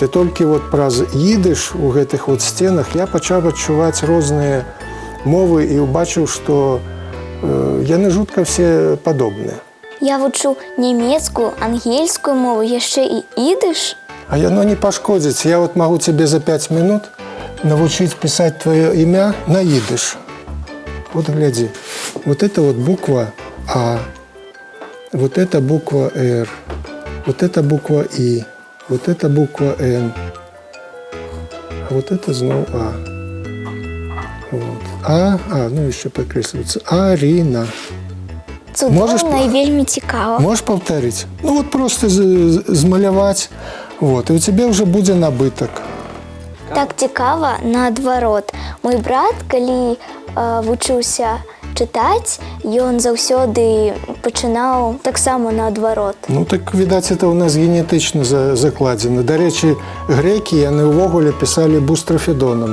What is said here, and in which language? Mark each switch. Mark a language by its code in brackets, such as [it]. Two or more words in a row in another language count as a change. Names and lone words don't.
[be] І толькі вот праз ідыш у гэтых вот сценах я пачаў адчуваць розныя мовы і ўбачыў, што яны жутка все падобныя. Я вучу нямецкую, ангельскую мову, яшчэ і ідыш. А яно не пашкодзіць. Я вот магу цябе за 5 минут навучыць пісаць твоё імя на ідыш. Вот глядзі. [ru] Вот это вот буква А, вот это буква Р, вот это буква И, вот это буква Н, а вот это зноў А. Вот. Ну еще подкресливается. Арина. [be] Цудоўна і вельмі цікава. [ru] Можешь повторить? [be] Ну вот просто змаляваць. [ru] Вот. И у тебя уже будзе набытак. [be] Так цікава наадварот. Мой брат, калі вучыўся чытаць, ён заўсёды пачынаў таксама наадварот. Ну так, відаць, это у нас генетычна закладзена. Дарэчы, грэкі, яны ўвогуле пісалі бустрафедонам.